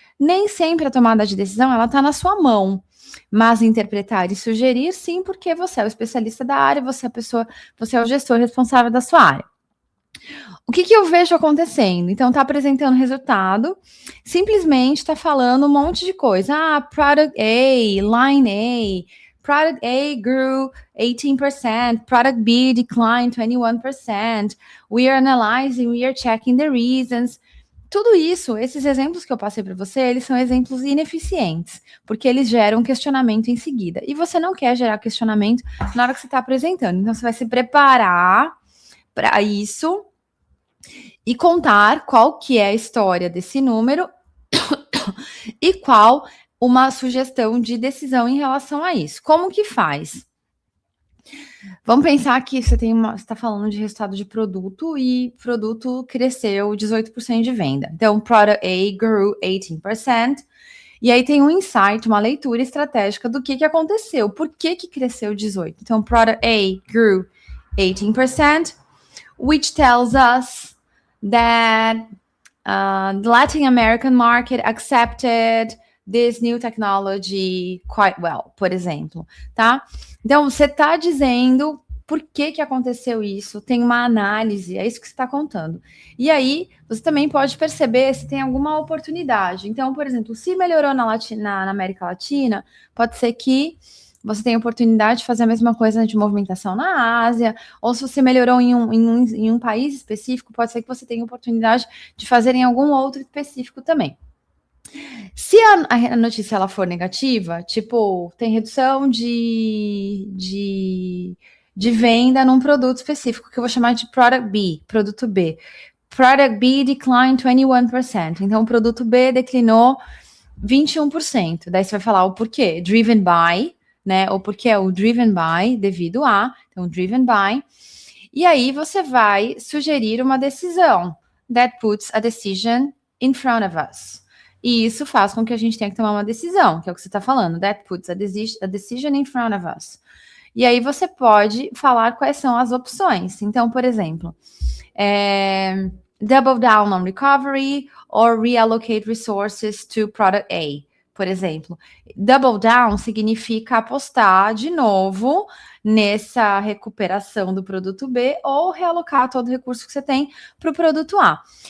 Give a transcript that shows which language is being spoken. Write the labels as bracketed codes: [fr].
[pt] Nem sempre a tomada de decisão ela está na sua mão. Mas interpretar e sugerir, sim, porque você é o especialista da área, você é o gestor responsável da sua área. O que eu vejo acontecendo? Então, está apresentando resultado, simplesmente está falando um monte de coisa. [en] Product A, Line A, Product A grew 18%, Product B declined 21%, we are analyzing, we are checking the reasons. [pt] Tudo isso, esses exemplos que eu passei para você, eles são exemplos ineficientes, porque eles geram questionamento em seguida. E você não quer gerar questionamento na hora que você está apresentando. Então, você vai se preparar para isso e contar qual que é a história desse número e qual uma sugestão de decisão em relação a isso. Como que faz? Vamos pensar que você está falando de resultado de produto e produto cresceu 18% de venda. Então, [en] Product A grew 18%. [pt] E aí tem um insight, uma leitura estratégica do que aconteceu. Por que cresceu 18%? [en] Então, Product A grew 18%, which tells us that the Latin American market accepted this new technology quite well, [pt] por exemplo, tá? Então, você está dizendo por que aconteceu isso, tem uma análise, é isso que você está contando. E aí, você também pode perceber se tem alguma oportunidade. Então, por exemplo, se melhorou na América Latina, pode ser que você tenha oportunidade de fazer a mesma coisa de movimentação na Ásia, ou se você melhorou em um país específico, pode ser que você tenha oportunidade de fazer em algum outro específico também. Se a notícia ela for negativa, tipo, tem redução de venda num produto específico, que eu vou chamar de Product B, produto B. [en] Product B declined 21%. [pt] Então, o produto B declinou 21%. Daí você vai falar o porquê. Driven by, né? Ou porque é o driven by, devido a. Então, driven by. E aí você vai sugerir uma decisão. [en] That puts a decision in front of us. [pt] E isso faz com que a gente tenha que tomar uma decisão, que é o que você está falando. [en] That puts a decision in front of us. [pt] E aí você pode falar quais são as opções. Então, por exemplo, [en] double down on recovery or reallocate resources to product A, [pt] por exemplo. Double down significa apostar de novo nessa recuperação do produto B ou realocar todo o recurso que você tem para o produto A.